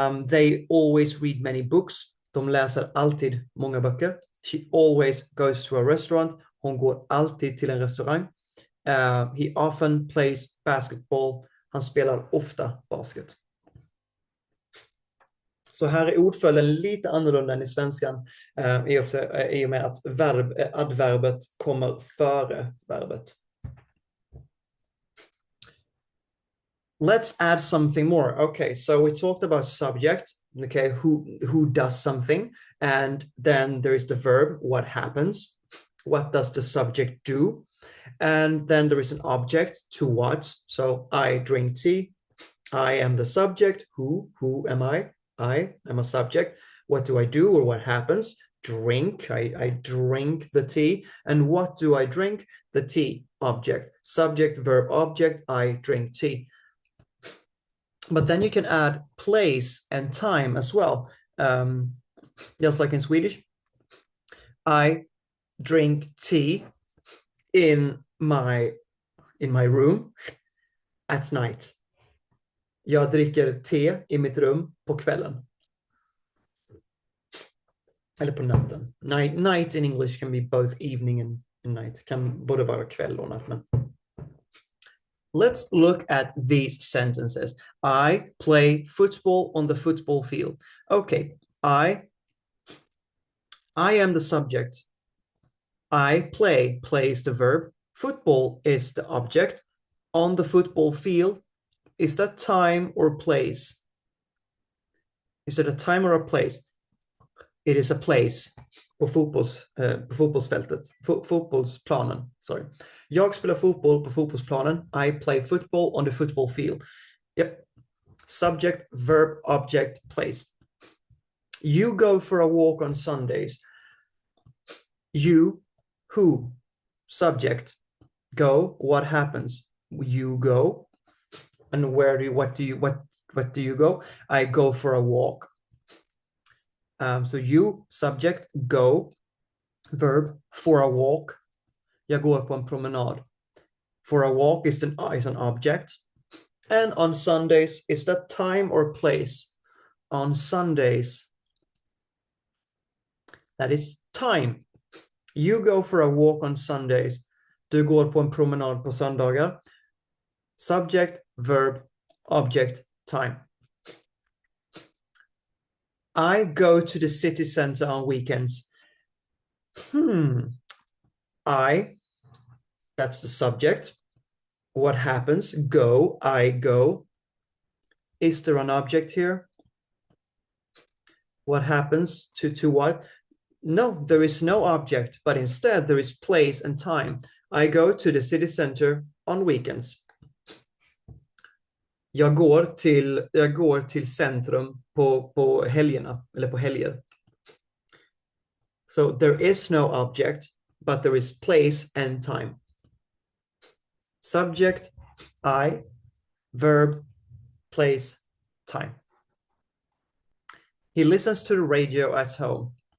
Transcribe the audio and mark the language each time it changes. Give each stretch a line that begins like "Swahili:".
English: They always read many books.
Swedish: De läser alltid många böcker.
English: She always goes to a restaurant.
Swedish: Hon går alltid till en restaurang.
English: He often plays basketball.
Swedish: Han spelar ofta basket. Så här är ordföljden lite annorlunda än i svenskan i och med att adverbet kommer före verbet.
English: Let's add something more. Okay, so we talked about subject, okay, who does something, and then there is the verb, what happens. What does the subject do? And then there is an object, to what. So I drink tea. I am the subject. Who am I? I am a subject. What do I do or what happens? Drink. I drink the tea. And what do I drink? The tea. Object. Subject, verb, object. I drink tea. But then you can add place and time as well. Just like in Swedish. I drink tea in my room at night.
Swedish: Jag dricker te i mitt rum på kvällen. Eller på natten.
English: Night in English can be both evening and night.
Swedish: Kan både vara kväll och natt. Men...
English: Let's look at these sentences. I play football on the football field. Okay, I am the subject. I plays the verb. Football is the object. On the football field, is that time or place? Is it a time or a place? It is a place
Swedish: på fotbollsfältet. Fotbollsplanen,
English: sorry.
Swedish: Jag spelar fotboll på fotbollsplanen.
English: I play football on the football field. Yep. Subject, verb, object, place. You go for a walk on Sundays. You, who, subject, go, what happens? You go. And what do you go? I go for a walk. So you, subject, go, verb, for a walk.
Swedish: Jag går på en promenad.
English: For a walk is an object. And on Sundays, is that time or place? On Sundays, that is time. You go for a walk on Sundays.
Swedish: Du går på en promenad på söndagar.
English: Subject, verb, object, time. I go to the city center on weekends. I, that's the subject. What happens? Go, I go. Is there an object here? What happens to what? No, there is no object, but instead there is place and time. I go to the city center on weekends.
Swedish: Jag går till centrum på helgerna, eller på helger.
English: So there is no object, but there is place and time. Subject, I, verb, place, time. He listens to the radio at home.